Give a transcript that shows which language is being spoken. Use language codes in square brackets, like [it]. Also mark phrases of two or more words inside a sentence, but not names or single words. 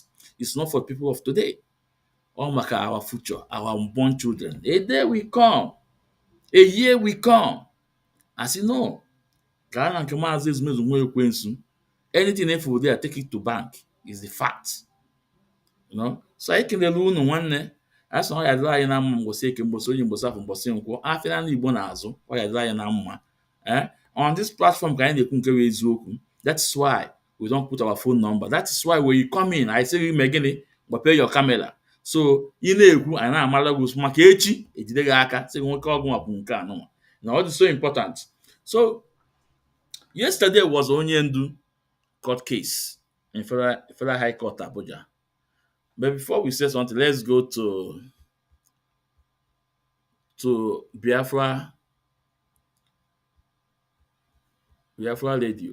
[en] It's not for people of today. All maka our future, our unborn children. A day will come. A year will come. As you know, [ig] ka na nke Maazị Ezumezu Nwa Ekwensu, [en] anything if we there, take it to bank is the fact. [ig] So anyị kelele unu nwanne. Asị na ọ ya dịrị anyị na mma mgbọsị eke, mgbọsị onye, mgbọsị afọ, mgbọsị nkwọ, afịa na Igbo na-azụ, ọ ya dịrị anyị na mma. [en] On this platform [ig] ka anyị na-ekwu nke bụ eziokwu. [en] That's why we don't put our phone number. That is why when you come in, I say [ig] ime gịnị, gbapee [en] your camera. [ig] So ị na-ekwu, anyị na-amara gị maka echi ejide gị aka sị nwoke ọgwụ bụ nke anụnwa. [en] Now, this is so important. So yesterday was Onyendu court case in Federal High Court Abuja. But before we say something, let's go to Biafra radio.